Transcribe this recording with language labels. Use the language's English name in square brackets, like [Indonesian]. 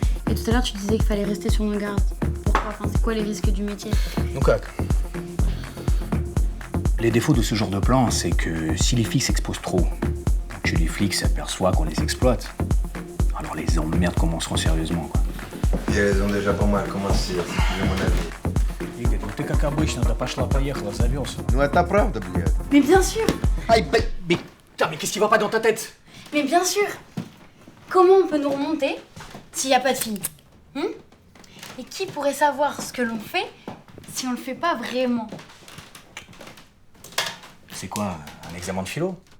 [French] Et tout à l'heure, tu disais qu'il fallait rester sur nos gardes. Pourquoi? Enfin, c'est quoi les risques du métier? [Russian] Ну как? [French] Les défauts de ce genre de plan, c'est que si les filles s'exposent trop, que les flics s'aperçoivent qu'on les exploite, alors les emmerdes commenceront sérieusement, quoi. Et elles ont déjà pas mal commencé, si tu veux mon avis. [Russian] Игорь, ну ты как обычно, да пошла-поехала, завелся. Ну это правда, блядь. [French] Mais bien sûr! Aïe, mais putain, mais qu'est-ce qui va pas dans ta tête? Mais bien sûr! Comment on peut nous remonter s'il n'y a pas de filles? Et qui pourrait savoir ce que l'on fait si on le fait pas vraiment? C'est quoi, un examen de philo?